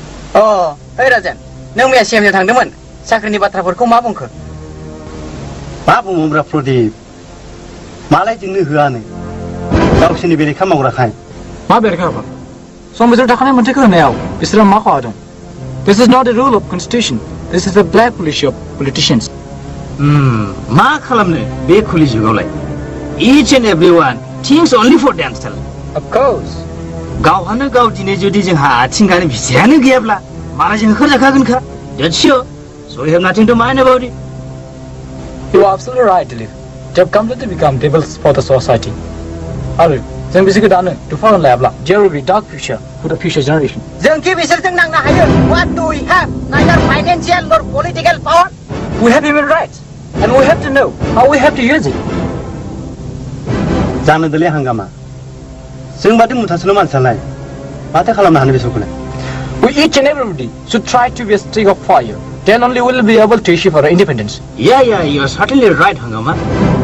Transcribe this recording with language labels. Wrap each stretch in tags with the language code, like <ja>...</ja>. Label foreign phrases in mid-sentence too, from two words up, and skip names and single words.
<brx>ओइ राजेन नों मैया सिएमजों थांदोंमोन साख्रिनि बाथ्राफोरखौ मा बुंखो मा बुंब्रा प्रदीप मालाय जोंनो होआनो गावसोरनि बेरेखा मावग्राखाय मा बेरेखा हाबा सम बोथोर थाखानाय मोनथायखौ होनायाव बिसोरो मा खहा दं</brx> <en>This is not a rule of constitution. This is a black policy of politicians.</en> <brx>मा खालामनो बे खुलि जुगावलाय</brx> <en>Each and everyone thinks only for themselves. Of course.</en> <brx>गावहानो गाव दिनै जुदि जोंहा आथिं गानो भिसायानो गैयाब्ला मालायजों होखारजाखागोनखा</brx> <en>That's sure. So we have nothing to mind about it. You are absolutely right, Dilip. They have completely become devils for the society. Alright,</en> <brx>जों बिसोरखौ दानो दुफान लायाब्ला</brx> <en>there will be dark future for the future generation.</en> <brx>जों कि बिसोरजों नांनो हायो</brx> <en>What do we have? Neither financial nor political power. We have human rights, and we have to know how we have to use it.</en> <brx>जानो दोले हांगामा जों बादि मुथासल मानसियालाय माथो खालामनो हानो बेसोरखौलाय</brx> <en>We each and everybody should try to be a stick of fire. Then only we will be able to issue for our independence. Yeah, you are certainly right, Hangama.</en>